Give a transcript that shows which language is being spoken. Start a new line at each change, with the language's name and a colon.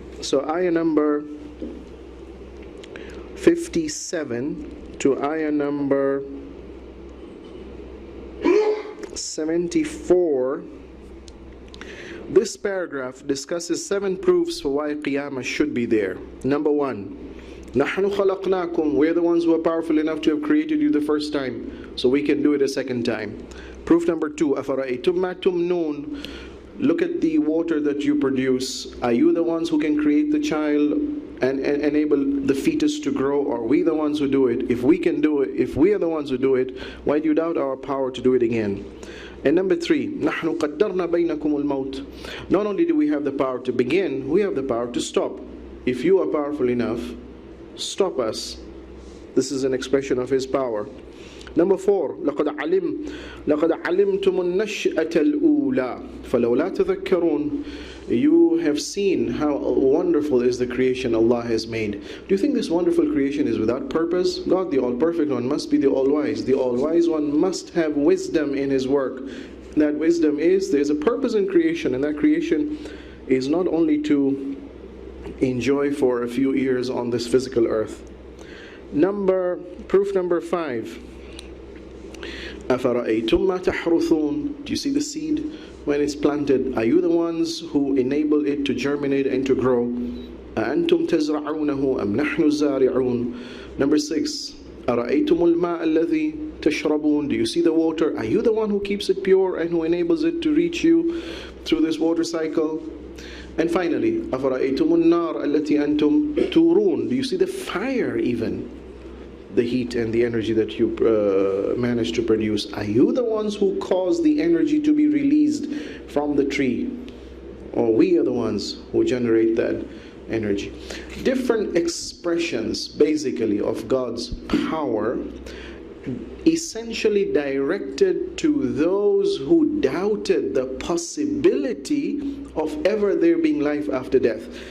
English: So ayah number 57 to ayah number 74. This paragraph discusses 7 proofs for why Qiyamah should be there. Number 1,
Arabic: نَحْنُ خَلَقْنَاكُمْ.
English: We're the ones who are powerful enough to have created you the first time, so we can do it a second time. Proof number 2,
Arabic: أَفَرَأَيْتُمْ مَا تُمْنُونَ.
English: Look at the water that you produce. Are you the ones who can create the child and enable the fetus to grow, or are we the ones who do it? If we can do it, if we are the ones who do it, why do you doubt our power to do it again? And number 3,
Arabic: نَحْنُ قَدَّرْنَا بَيْنَكُمُ الْمَوْتِ.
English: Not only do we have the power to begin, we have the power to stop. If you are powerful enough, stop us. This is an expression of His power. Number 4,
Arabic: لَقَدْ عَلِمْتُمُ النَّشْأَةَ الْأُولَى فَلَوْلَا تَذَكَّرُونَ.
English: You have seen how wonderful is the creation Allah has made. Do you think this wonderful creation is without purpose? God, the All-Perfect One, must be the All-Wise. The All-Wise One must have wisdom in His work. That wisdom is, there's a purpose in creation, and that creation is not only to enjoy for a few years on this physical earth. Proof number 5.
Arabic: أَفَرَأَيْتُمْ مَا تَحْرُثُونَ.
English: Do you see the seed when it's planted? Are you the ones who enable it to germinate and to grow?
Arabic: أَأَنْتُمْ تَزْرَعُونَهُ أَمْ نَحْنُ الزَّارِعُونَ.
English: Number 6.
Arabic: أَرَأَيْتُمُ الْمَاءَ الَّذِي تَشْرَبُونَ.
English: Do you see the water? Are you the one who keeps it pure and who enables it to reach you through this water cycle? And finally,
Arabic: أَفَرَأَيْتُمُ النَّارَ الَّتِي أَنْتُمْ تُورُونَ.
English: Do you see the fire even? The heat and the energy that you manage to produce. Are you the ones who cause the energy to be released from the tree? Or we are the ones who generate that energy? Different expressions basically of God's power, essentially directed to those who doubted the possibility of ever there being life after death.